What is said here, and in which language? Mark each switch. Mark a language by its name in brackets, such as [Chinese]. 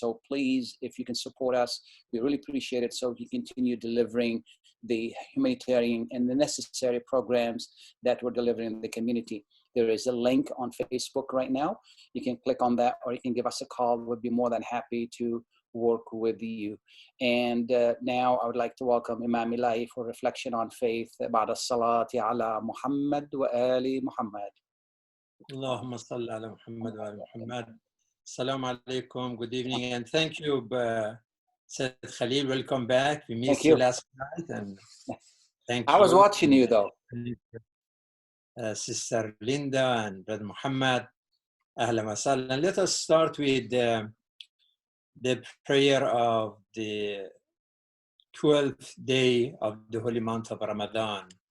[English] So please, if you can support us, we really appreciate it, so we continue delivering the humanitarian and the necessary programs that we're delivering in the community. There is a link on Facebook right now. You can click on that, or you can give us a call. We'd be more than happy to work with you. And now I would like to welcome Imam Elahi for reflection on faith. [Arabic] بعد الصلاة على محمد وآل محمد. اللهم صل على محمد وآل محمد. [English] Assalamu alaikum. Good evening, and thank you, Said Khalil. Welcome back. We missed you last night, and thank you. I was watching you though. Sister Linda and Brother Muhammad. Ahlan wa sallam. Let us start with the prayer of the 12th day of the holy month of Ramadan.